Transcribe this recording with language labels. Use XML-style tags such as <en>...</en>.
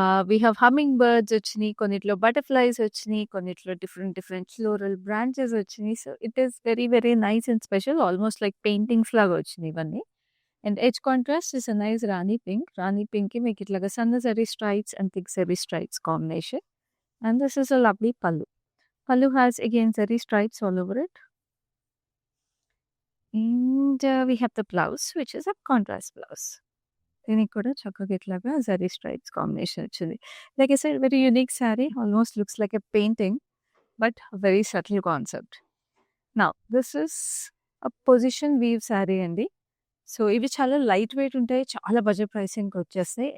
<en>we have</en> <te>humming birds వచ్చినాయి, కొన్నిట్లో butterflies వచ్చినాయి, కొన్నిట్లో డిఫరెంట్ ఫ్లోరల్ బ్రాంచెస్ వచ్చినాయి.</te> <en>So, it is very, very nice and special. Almost like paintings</en> <te>లాగా వచ్చినాయి ఇవన్నీ.</te> <en>And edge contrast is a nice rani pink.</en> <te>రాణి పింక్‌కి మీకు ఇట్లాగా సన్న zari stripes and thick zari stripes combination.</te> <en>And this is a lovely pallu. Pallu has again zari stripes all over it. And we have the blouse, which is a contrast blouse.</en> <te>దీనికి కూడా చక్కగా ఇట్లాగా zari stripes combination వచ్చింది.</te> <en>Like I said very unique sari. Almost looks like a painting but very subtle concept. Now this is a position weave sari అండి.</en> <te>So, ఇవి చాలా light weight ఉంటాయి. చాలా బడ్జెట్ ప్రైసింగ్‌కి వచ్చేస్తాయి.</te>